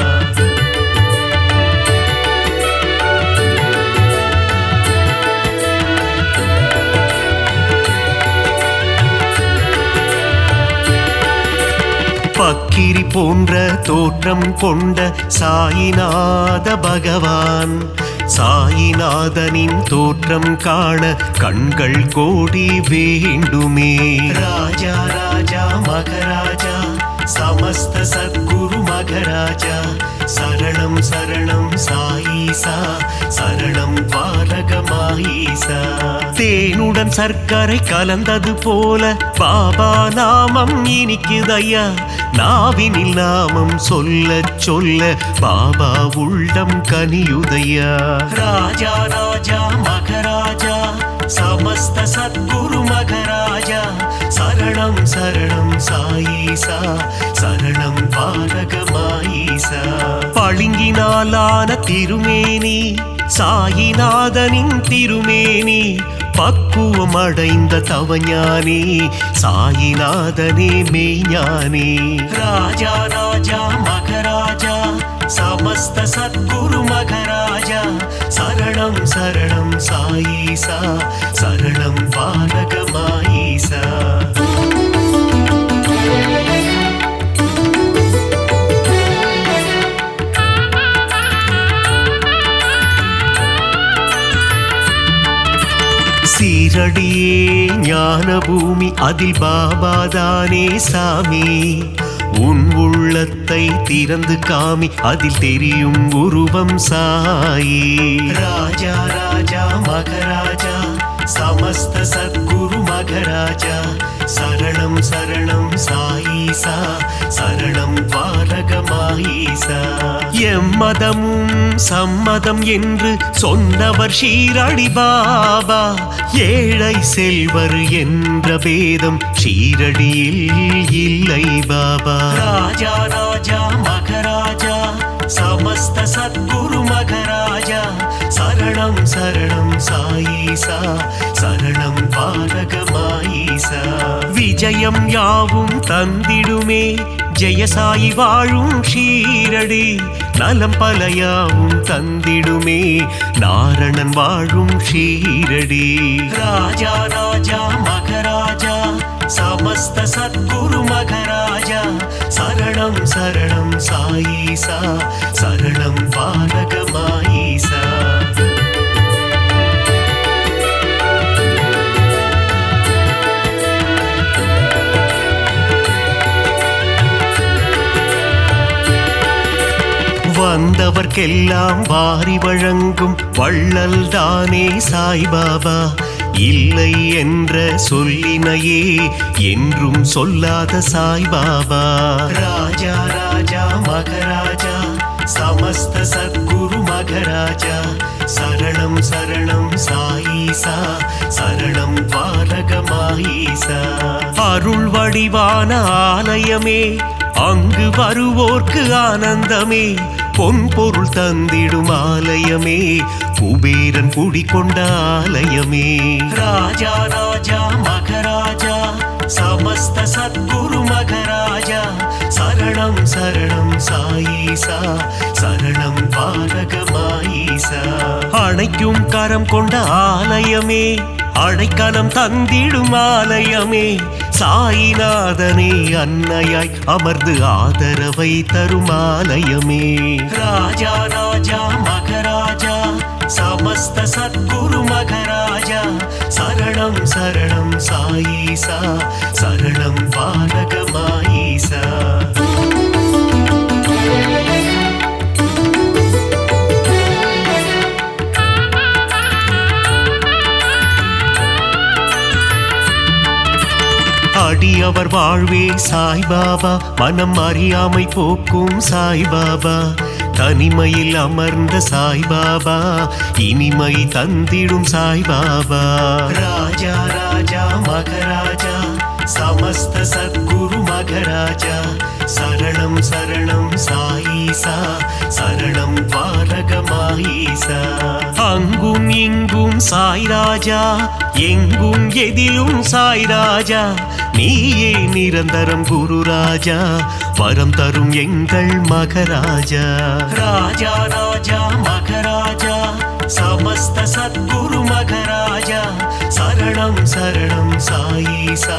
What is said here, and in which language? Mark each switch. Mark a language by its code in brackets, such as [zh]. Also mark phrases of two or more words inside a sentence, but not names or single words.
[ta] பக்கிரி போன்ற தோற்றம் கொண்ட சாயிநாத பகவான் சாயிநாதனின் தோற்றம் காண கண்கள் கோடி வேண்டுமே ராஜா ராஜா மகராஜா [sa] समस्त सद्गुरु मघराजा शरणं शरणं साईसा शरणं पालक माईसा [ta] தேனுடன் சர்க்கரை கலந்தது போல பாபா நாமம் இனிக்குதையா நாவினில் நாமம் சொல்ல சொல்ல பாபா உள்ளம் கனியுதையா ராஜா ராஜா [sa] மகராஜா समस्त सद्गुरु मघराजा शरणं शरणं साईसा शरणं पालक माईसा [ta] பளிங்கினாலான திருமேனி சாயிநாதனின் திருமேனி பக்குவம் அடைந்த தவஞானி சாயிநாதனே மெய்ஞானி ராஜா ராஜா மகராஜா [sa] समस्त सद्गुरु मघराजा शरणं शरणं साईसा शरणं पालक माईसा [ta] சீரடியே ஞான பூமி அதில் பாபாதானே சாமி உன் உள்ளத்தை திறந்து காமி அதில் தெரியும் உருவம் சாயி ராஜா ராஜா மகராஜா समस्त [sa] सद्गुरु मघराजा शरणं शरणं साईसा शरणं द्वारகமாயீசா [ta] எம்மதமும் சம்மதம் என்று சொன்னவர் ஷீரடி பாபா ஏழை செல்வர் என்ற பேதம் ஷீரடியில் இல்லை பாபா ராஜா ராஜா மகராஜா [sa] समस्त सद्गुरु मघराजा शरणं शरणं साईसा शरणं [ta] द्वारகமாயீசா விஜயம் யாவும் தந்திடுமே ஜெயசாயி வாழும் ஷீரடி நலம் பலயாவும் தந்திடுமே நாரணன் வாழும் ஷீரடி ராஜா ராஜா மகராஜா [sa] समस्त सद्गुरु मघराजा शरणं शरणं साईसा शरणं द्वारகமாயீசா [ta] வந்தவர்க்கெல்லாம் வாரி வழங்கும் வள்ளல் தானே சாய்பாபா இல்லை என்ற சொல்லினையே என்றும் சொல்லாத சாய்பாபா ராஜா ராஜா மகராஜா [sa] समस्त सद्गुरु मघराजा शरणं शरणं साईसा शरणं द्वारகமாயீசா [ta] அருள் வடிவான ஆலயமே அங்கு வருவோர்க்கு ஆனந்தமே பொன் பொருள் தந்திடும் ஆலயமே குபேரன் குடிகொண்ட ஆலயமே ராஜா ராஜா மகராஜா समस्त [sa] सद्गुरु मघराजा शरणं शरणं साईसा शरणं द्वारகமாயீசா [ta] அணைக்கும் கரம் கொண்ட ஆலயமே அடைக்கலம் தந்திடும் ஆலயமே சாயிநாதனே அன்னையாய் அமர்ந்து ஆதரவை தரும் ஆலயமே ராஜா ராஜா மகராஜா [sa] समस्त सद्गुरु मघराजा शरणं शरणं साईसा शरणं द्वारகமாயீசா [ta] அடியவர் வாழ்வே சாய்பாபா மனம் அறியாமை போக்கும் சாய்பாபா தனிமையில் அமர்ந்த சாய்பாபா இனிமை தந்திடும் சாய்பாபா ராஜா ராஜா மகராஜா समस्त [sa] सद्गुरु मघराजा शरणं शरणं साईसा शरणं द्वारகமாயீசா [ta] அங்கும் இங்கும் சாய்ராஜா எங்கும் எதிலும் சாய்ராஜா நீயே நிரந்தரம் குரு ராஜா வரம் தரும் எங்கள் மகராஜா ராஜா ராஜா [sa] மகராஜா समस्त सद्गुरु मघराजा शरणं शरणं साईसा